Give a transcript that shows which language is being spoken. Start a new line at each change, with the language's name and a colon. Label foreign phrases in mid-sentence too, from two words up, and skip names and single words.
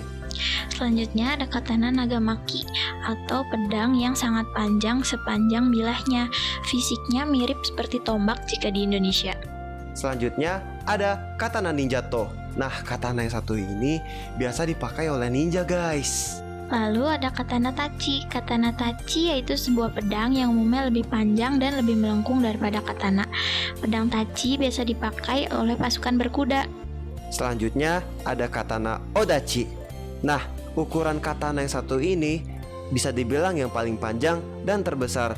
Indonesian: Selanjutnya ada katana Nagamaki atau pedang yang sangat panjang sepanjang bilahnya. Fisiknya mirip seperti tombak jika di Indonesia. Selanjutnya ada katana ninjato. Nah, katana yang satu ini biasa dipakai oleh ninja guys. Lalu ada katana tachi. Katana tachi yaitu sebuah pedang yang umumnya lebih panjang dan lebih melengkung daripada katana. Pedang tachi biasa dipakai oleh pasukan berkuda. Selanjutnya ada katana odachi. Nah, ukuran katana yang satu ini bisa dibilang yang paling panjang dan terbesar.